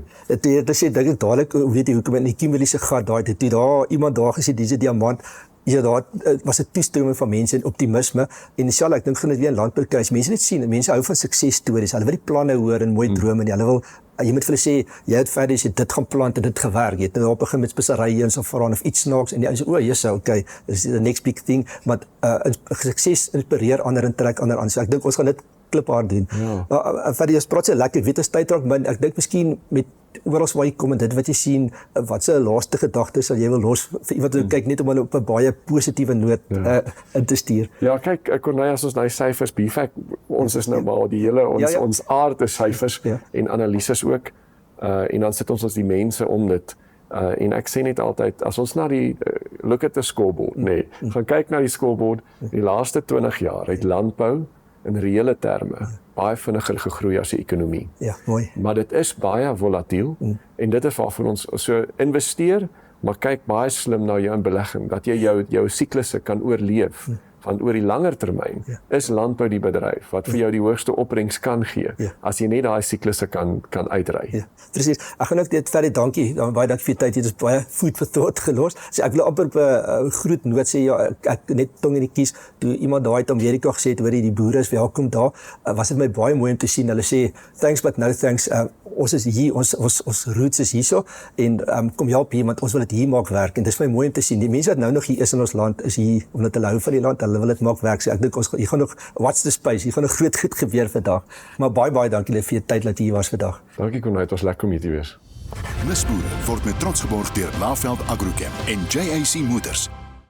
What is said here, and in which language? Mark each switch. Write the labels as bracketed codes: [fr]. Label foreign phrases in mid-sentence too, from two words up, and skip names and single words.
[af] Dit sê dink ek dadelik, weet jy hoekom in die Kimberley se gat daai, toe daar iemand daar gesê dis 'n diamant. ja, daar was 'n toestroming van mense en optimisme en dieselfde, ek dink gaan dit weer in landbou kry. Mense net sien, mense hou van suksesstories. Hulle wil die planne hoor en mooi drome en hulle wil jy moet vir hulle sê jy het verder as jy dit gaan plant en dit gewerk. Jy het nou begin met speserye en so voran of iets snaaks en jy sê o, [en] yes, okay, this is the next big thing, [af] maar sukses inspireer ander en trek ander aan. So ek dink ons gaan dit kliphard doen. Verder jy praat so lekker, weet as tyd raak, maar ek dink miskien met oral waar jy kom en dit wat jy sien, wat se laaste gedagte sal jy wil los vir iemand wat kyk net om hulle op 'n baie positiewe noot in te stuur. Ja, kyk, Corneille, as ons nou syfers, BFAC, ons is nou maar die hele, ons aard is syfers en analises ook, en dan sit ons die mense om dit, en ek sê net altyd, as ons na die, [en] look at the scoreboard, [af] gaan kyk na die scoreboard, die laaste 20 jaar, het landbou, in reële terme, baie vinniger gegroei as die ekonomie. Ja, mooi. Maar dit is baie volatiel, en dit is waarvoor ons so investeer, maar kyk baie slim na jou belegging, dat jy jou siklusse kan oorleef, van oor die langer termyn, is landbou die bedryf, wat vir jou die hoogste opbrengs kan gee, as jy net daai siklusse kan uitry. Ja, presies. Ek gaan ook dit verder dankie, baie dankie vir die tyd, dit is baie [en] food for thought [af] gelos. So ek wil amper op 'n groet noot sê, ja, ek net tong in die kies, toe iemand daai uit Amerika gesê het, hoor jy, die boere is welkom daar, was dit my baie mooi om te sien, hulle sê, [en] thanks but no thanks, [af] ons is hier, ons roots is hierso, en kom help hier, want ons wil dit hier maak werk, en dit is my mooi om te sien, die mense wat nou nog hier is in ons land, is hier, omdat hulle hou van die land, hulle wil dit maak werk, so ek dink hier gaan nog, [en] watch the space, [af] hier gaan nog groot goed gebeur vandag, maar baie dankie vir die tyd dat jy hier was vandag. Dankie Corneille, het was lekker om hier te wees. Nisboere word met trots geborg deur Laveld Agrochem en JAC Motors.